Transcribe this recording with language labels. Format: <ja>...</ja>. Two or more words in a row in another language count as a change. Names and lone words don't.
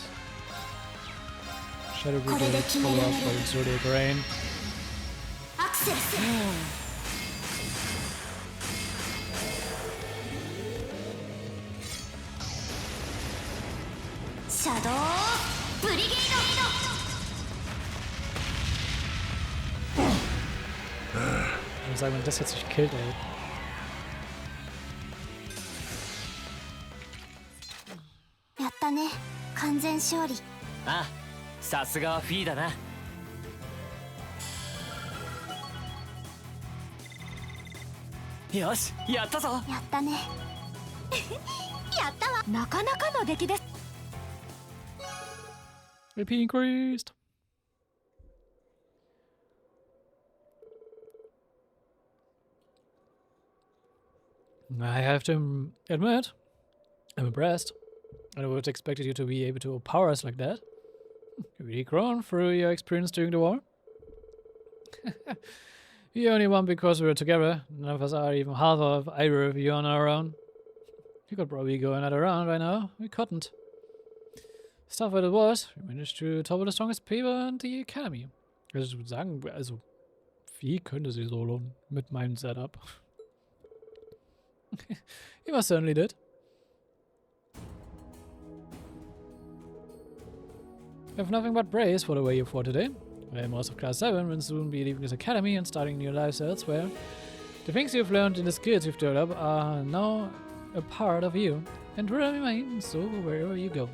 <en>Shadow Brigade, follow up by Zodiac Rain.</en> <ja>アクセル。シャドウブリゲー</ja> <de>Ich würde sagen, wenn das jetzt nicht killt, ey.</de> <ja>ド。やったね、完全勝利。ああ、さすがはフィーだな。よし、やったぞ。やったね。やったわ。なかなかの出来です。</ja> <en>AP increased. I have to admit, I'm impressed. I would have expected you to be able to overpower us like that. You've really grown through your experience during the war. We only won because we were together. None of us are even half of either of you on our own. You could probably go another round right now. We couldn't. Stuff what it was, we managed to topple the strongest people in the academy.</en> <de>Also ich würde sagen, also wie könnte sie solo mit meinem Setup?</de> <en>You most certainly did. I have nothing but praise for the way you fought today. Well, most of Class 7 will soon be leaving this academy and starting new lives elsewhere. The things you've learned and the skills you've developed are now a part of you, and will remain so wherever you go.</en>